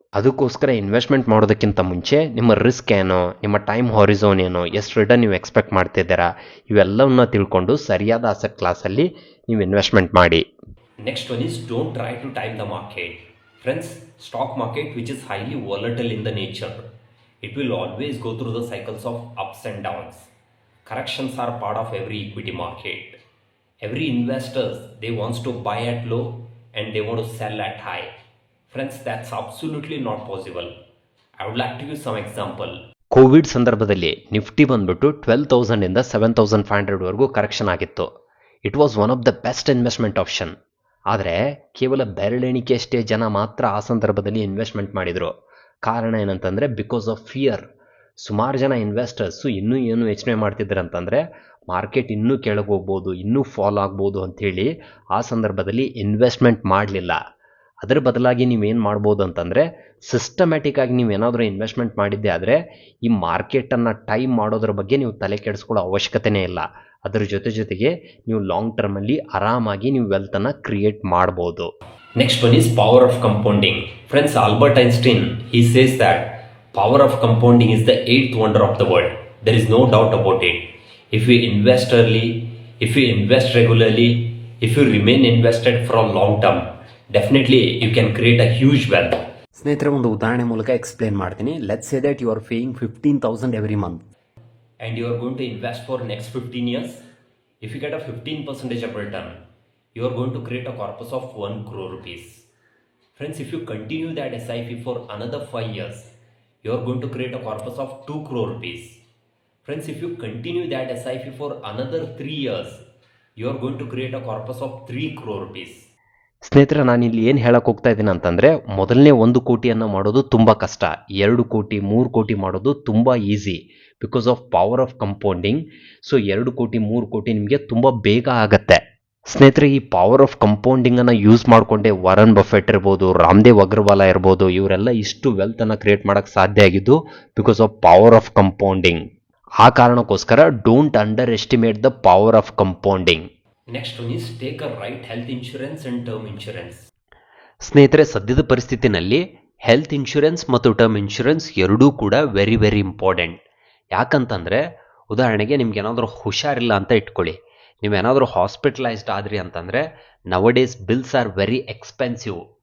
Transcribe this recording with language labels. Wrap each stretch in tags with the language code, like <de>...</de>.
<kn>ಅದಕ್ಕೋಸ್ಕರ ಇನ್ವೆಸ್ಟ್ಮೆಂಟ್ ಮಾಡೋದಕ್ಕಿಂತ ಮುಂಚೆ ನಿಮ್ಮ ರಿಸ್ಕ್ ಏನು, ನಿಮ್ಮ ಟೈಮ್ ಹಾರಿಝೋನ್ ಏನು, ಎಷ್ಟು ರಿಟರ್ನ್ ನೀವು ಎಕ್ಸ್ಪೆಕ್ಟ್ ಮಾಡ್ತಿದ್ದೀರಾ, ಇವೆಲ್ಲವನ್ನ ತಿಳ್ಕೊಂಡು ಸರಿಯಾದ ಅಸೆಟ್ ಕ್ಲಾಸಲ್ಲಿ ನೀವು ಇನ್ವೆಸ್ಟ್ಮೆಂಟ್ ಮಾಡಿ.</kn> <en>Next one is don't try to time the market. Friends, stock market which is highly volatile in the nature. It will always go through the cycles of ups and downs. Corrections are part of every equity market. Every investors, they wants to buy at low and they want to sell at high. Friends, that's absolutely not possible. I would like to give some example.</en> <kn>Covid ಸಂದರ್ಭದಲ್ಲಿ Nifty ಬಂದ್ಬಿಟ್ಟು 12,000 ಇಂದ 7,500 ವರೆಗೂ correction ಆಗಿತ್ತು.</kn> <en>It was one of the best investment option.</en> <kn>ಆದರೆ ಕೇವಲ ಬೆರಳೆಣಿಕೆಯಷ್ಟೇ ಜನ ಮಾತ್ರ ಆ ಸಂದರ್ಭದಲ್ಲಿ ಇನ್ವೆಸ್ಟ್ಮೆಂಟ್ ಮಾಡಿದರು. ಕಾರಣ ಏನಂತಂದರೆ</kn> <en>Because of fear.</en> <kn>ಸುಮಾರು ಜನ ಇನ್ವೆಸ್ಟರ್ಸು ಇನ್ನೂ ಏನು ಯೋಚನೆ ಮಾಡ್ತಿದ್ರು ಅಂತಂದರೆ ಮಾರ್ಕೆಟ್ ಇನ್ನೂ ಕೆಳಗೆ ಹೋಗ್ಬೋದು, ಇನ್ನೂ ಫಾಲ್ ಆಗ್ಬೋದು ಅಂಥೇಳಿ ಆ ಸಂದರ್ಭದಲ್ಲಿ ಇನ್ವೆಸ್ಟ್ಮೆಂಟ್ ಮಾಡಲಿಲ್ಲ. ಅದರ ಬದಲಾಗಿ ನೀವೇನು ಮಾಡ್ಬೋದು ಅಂತಂದರೆ ಸಿಸ್ಟಮ್ಯಾಟಿಕ್ ಆಗಿ ನೀವೇನಾದರೂ ಇನ್ವೆಸ್ಟ್ಮೆಂಟ್ ಮಾಡಿದ್ದೆ ಆದರೆ ಈ ಮಾರ್ಕೆಟನ್ನು ಟೈಮ್ ಮಾಡೋದ್ರ ಬಗ್ಗೆ ನೀವು ತಲೆ ಕೆಡಿಸ್ಕೊಳ್ಳೋ ಅವಶ್ಯಕತೆನೇ ಇಲ್ಲ. ಅದರ ಜೊತೆಗೆ ನೀವು ಲಾಂಗ್ ಟರ್ಮಲ್ಲಿ ಆರಾಮಾಗಿ ನೀವು ವೆಲ್ತನ್ನು ಕ್ರಿಯೇಟ್ ಮಾಡ್ಬೋದು.</kn> <en>Next one is power of compounding. Friends, Albert Einstein he says that power of compounding is the 8th wonder of the world. There is no doubt about it. If we invest early, if we invest regularly, If you remain invested for a long term, definitely you can create a huge wealth.</en> <kn>ಸ್ನೇಹಿತರೆ, ಒಂದು ಉದಾಹರಣೆ ಮೂಲಕ explain ಮಾಡ್ತೀನಿ.</kn> <en>Let's say that you are paying 15,000 every month and you are going to invest for next 15 years. If you get a 15% of return, you are going to create a corpus of 1 crore rupees. Friends, if you continue that SIP for another 5 years, you are going to create a corpus of 2 crore rupees. Friends, if you continue that SIP for another 3 years, you are going to create a corpus of 3 crore rupees.</en> <kn>ಸ್ನೇಹಿತರೆ, ನಾನು ಇಲ್ಲಿ ಏನು ಹೇಳಕ್ಕೆ ಹೋಗ್ತಾ ಇದ್ದೀನಿ ಅಂತಂದರೆ, ಮೊದಲನೇ 1 ಕೋಟಿಯನ್ನು ಮಾಡೋದು ತುಂಬ ಕಷ್ಟ, 2 ಕೋಟಿ 3 ಕೋಟಿ ಮಾಡೋದು ತುಂಬ easy</kn> <en>Because of power of compounding.</en> <kn>So 2 ಕೋಟಿ 3 ಕೋಟಿ ನಿಮಗೆ ತುಂಬ ಬೇಗ ಆಗತ್ತೆ. ಸ್ನೇಹಿತರೆ, ಈ ಪವರ್ ಆಫ್ ಕಂಪೌಂಡಿಂಗನ್ನು ಯೂಸ್ ಮಾಡಿಕೊಂಡೆ ವಾರನ್ ಬಫೆಟ್ ಇರ್ಬೋದು, ರಾಮದೇವ್ ಅಗ್ರವಾಲ ಇರ್ಬೋದು, ಇವರೆಲ್ಲ ಇಷ್ಟು ವೆಲ್ತನ್ನು ಕ್ರಿಯೇಟ್ ಮಾಡೋಕ್ಕೆ ಸಾಧ್ಯ ಆಗಿದ್ದು</kn> <en>Because of power of compounding.</en> <kn>ಆ ಕಾರಣಕ್ಕೋಸ್ಕರ</kn> <en>Don't underestimate the power of compounding. Next one is take a right health insurance and term insurance.</en> <kn>ಸ್ನೇಹಿತರೆ, ಸದ್ಯದ ಪರಿಸ್ಥಿತಿನಲ್ಲಿ ಹೆಲ್ತ್ ಇನ್ಶೂರೆನ್ಸ್ ಮತ್ತು ಟರ್ಮ್ ಇನ್ಶೂರೆನ್ಸ್ ಎರಡೂ ಕೂಡ ವೆರಿ ವೆರಿ ಇಂಪಾರ್ಟೆಂಟ್. ಯಾಕಂತಂದರೆ, ಉದಾಹರಣೆಗೆ ನಿಮ್ಗೆ ಏನಾದರೂ ಹುಷಾರಿಲ್ಲ ಅಂತ ಇಟ್ಕೊಳ್ಳಿ, ನೀವೇನಾದರೂ ಹಾಸ್ಪಿಟಲೈಸ್ಡ್ ಆದ್ರಿ ಅಂತಂದರೆ</kn> <en>Nowadays bills are very expensive.</en>